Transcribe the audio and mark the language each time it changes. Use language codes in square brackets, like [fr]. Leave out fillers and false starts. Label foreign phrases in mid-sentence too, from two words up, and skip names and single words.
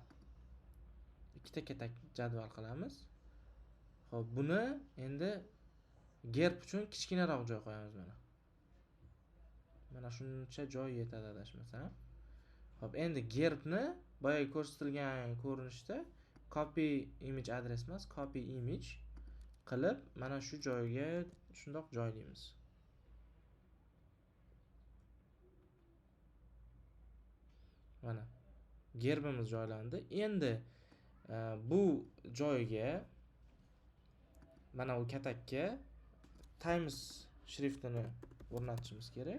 [uz] Ikkita kataklik jadval qilamiz. Xo'p, buni endi gerb uchun kichkinaroq joy qo'yamiz mana. Mana shuncha joy yetadi adashmasam. Xo'p, endi gerbni boya ko'rsatilgan ko'rinishda [en] copy image address [uz] emas, [en] copy image [uz] qilib mana shu joyga shundoq joylaymiz. Mana gerbimiz joylandi. Endi bu joyga mana bu katakka Times shriftini o'rnatishimiz kerak.